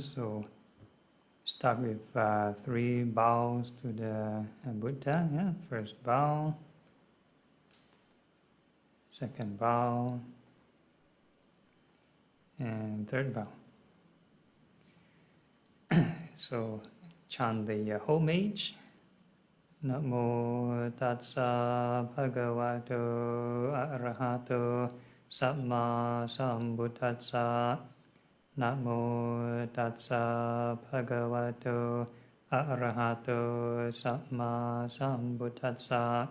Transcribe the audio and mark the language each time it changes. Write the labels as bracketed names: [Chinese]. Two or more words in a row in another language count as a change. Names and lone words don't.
[English] So, start with 3 bows to the Buddha. Yeah, first bow, second bow, and third bow. So, chant the homage. [Pali] Namo tassa bhagavato arahato samma sambuddhassa. Namo tassa bhagavato arahato samma sambuddhassa.